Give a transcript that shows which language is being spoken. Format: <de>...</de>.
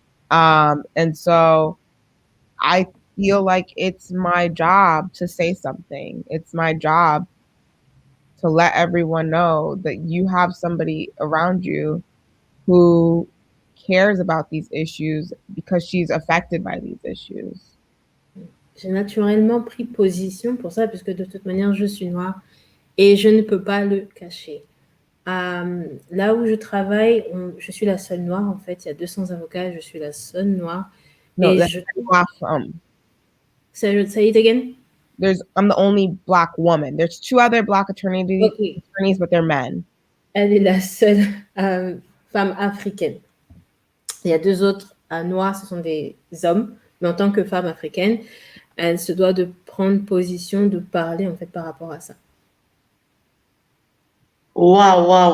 <en>And so I feel like it's my job to say something. It's my job to let everyone know that you have somebody around you who cares about these issues because she's affected by these issues.</en> <fr>J'ai naturellement pris position pour ça, puisque de toute manière, je suis noire et je ne peux pas le cacher. Là où je travaille, je suis la seule noire, en fait. Il y a 200 avocats, je suis la seule noire.</fr> <en>No,</en> <fr>et</fr> <en>that's not from. Say it again? I'm the only Black woman. There's 2 other Black attorneys, but they're men.</en> <fr>Elle est la seule femme africaine. Il y a 2 autres noirs, ce sont des hommes, mais en tant que femme africaine, elle se doit de prendre position, de parler en fait par rapport à ça. Waouh, waouh.</fr>